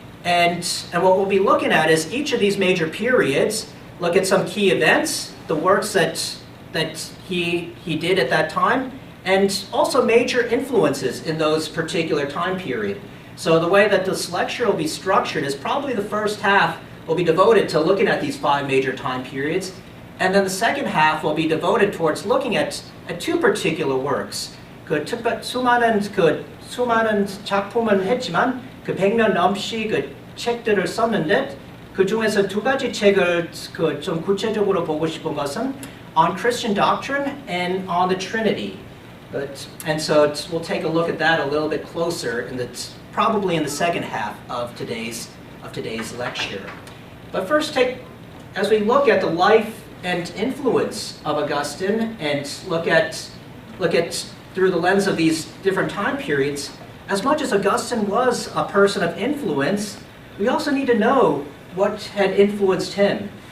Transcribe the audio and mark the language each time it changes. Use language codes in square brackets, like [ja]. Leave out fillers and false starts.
[en] And what we'll be looking at is each of these major periods, look at some key events, the works that he did at that time, and also major influences in those particular time period. So the way that this lecture will be structured is probably the first half will be devoted to looking at these 5 major time periods, and then the second half will be devoted towards looking at 2 particular works. [ko] 그 수많은 그 수많은 작품은 했지만 그 100년 넘씩 그 책들을 썼는데 그 중에서 두 가지 책을 그 좀 구체적으로 보고 싶은 것은 On Christian Doctrine and On the Trinity. [en] And so we'll take a look at that a little bit closer probably in the second half of today's lecture. But first, as we look at the life and influence of Augustine and look at through the lens of these different time periods, as much as Augustine was a person of influence, we also need to know what had influenced him.